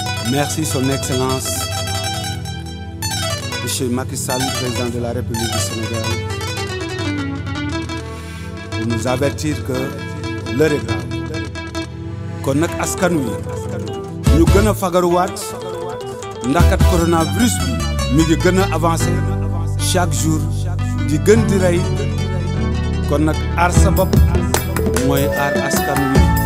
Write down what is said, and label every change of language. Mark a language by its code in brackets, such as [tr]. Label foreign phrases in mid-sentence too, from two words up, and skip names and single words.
[fr] Merci, Son Excellence, Monsieur Macky Sall, président de la République du Sénégal, pour nous avertir que l'heure est grave. [wo] Kon nag askan wi, ñu gën a fagaruwaat, ndax kat coronavirus bi mi ngi gën a avancé [fr] chaque jour, [wo] di gën di rey. Kon nag aar sa bopp mooy aar askan wi.